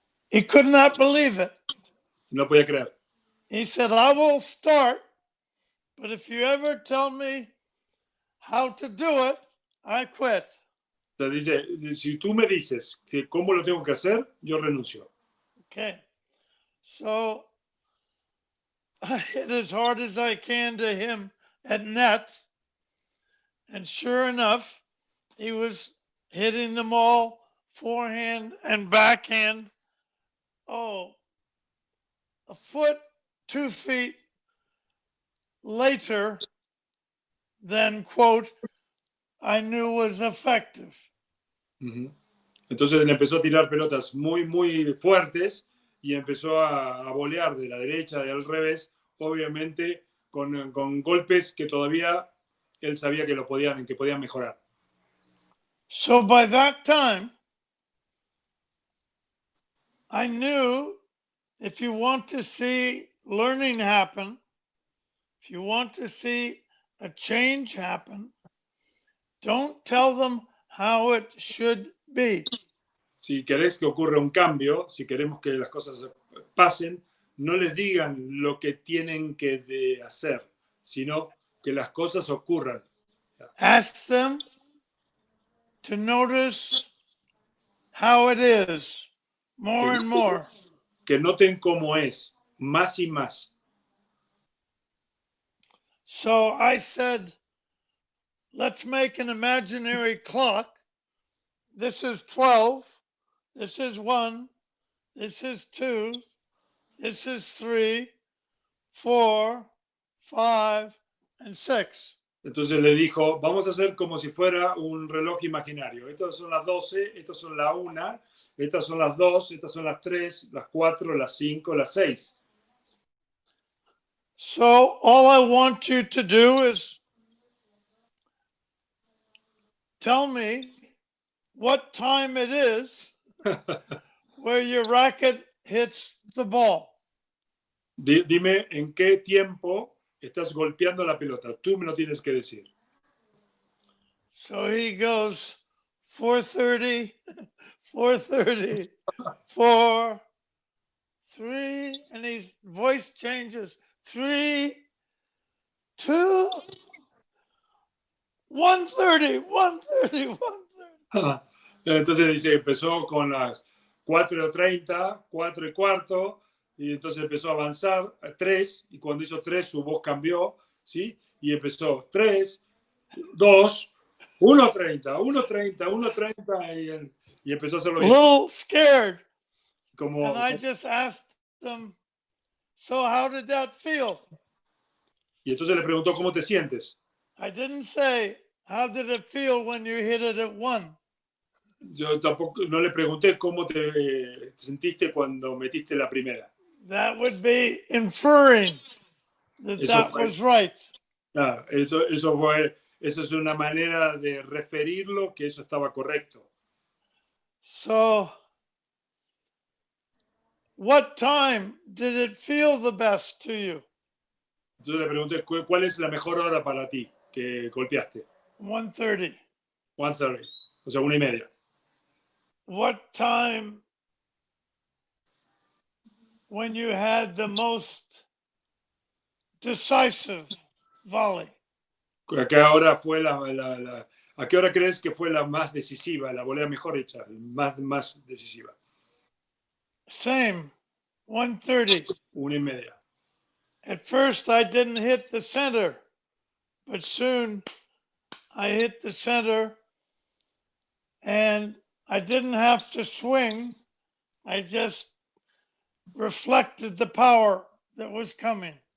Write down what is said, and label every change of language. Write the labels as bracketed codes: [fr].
[en] He could not believe it. [es] No podía creer. [en] He said, I will start, but if you ever tell me how to do it, I quit. [es] O sea, dice, si tú me dices cómo lo tengo que hacer, yo renuncio. [en] Okay. So I hit as hard as I can to him at net. And sure enough, he was hitting them all forehand and backhand. Oh, a foot, 2 feet later than, quote, I knew was effective. Uh-huh. [es] Entonces él empezó a tirar pelotas muy, muy fuertes y empezó a volear de la derecha, del revés, obviamente con golpes que todavía él sabía que podían mejorar. [en] So by that time, I knew if you want to see learning happen, if you want to see a change happen, don't tell them how it should be. [es] Si querés que ocurra un cambio, si queremos que las cosas pasen, no les digan lo que tienen que hacer, sino que las cosas ocurran. [en] Ask them to notice how it is more and more. [es] Que noten cómo es, más y más. [en] So I said, let's make an imaginary clock. This is 12. This is 1. This is 2. This is 3, 4, 5, and 6. [es] Entonces le dijo, vamos a hacer como si fuera un reloj imaginario. Estas son las 12, estas son la 1, estas son las 2, estas son las 3, las 4, las 5, las 6. [en] So all I want you to do is tell me what time it is where your racket hits the ball. [es] Dime en qué tiempo estás golpeando la pelota. Tú me lo tienes que decir. [en] So he goes 4:30, 4:30, 4, 3, and his voice changes. 3, 2, 1:30, 1:30, 1:30. [es] Entonces dice, empezó con las 4:30, 4:15, y entonces empezó a avanzar a 3, y cuando hizo 3 su voz cambió, ¿sí? Y empezó 3, 2, 1:30, 1:30, 1:30, y empezó a hacerlo [en] A little scared. [es] como, [en] And I just asked them, so how did that feel? [es] y entonces le preguntó, ¿cómo te sientes? [en] I didn't say, how did it feel when you hit it at 1? [es] Yo tampoco, no le pregunté cómo te sentiste cuando metiste la primera. [en] That would be inferring that that was right. [es] Eso es una manera de referirlo que eso estaba correcto. [en] So, what time did it feel the best to you? [es] Entonces le pregunté, ¿cuál es la mejor hora para ti que golpeaste? [en] 1:30. [es] 1:30, o sea, 1:30. [en] What time when you had the most decisive volley? [es] ¿A qué hora fue a qué hora crees que fue la más decisiva, la volea mejor hecha, más decisiva? [en] Same, 1:30. [es] 1:30. [en] At first, I didn't hit the center, but soon I hit the center, and I didn't have to swing. I just reflected the power that was coming.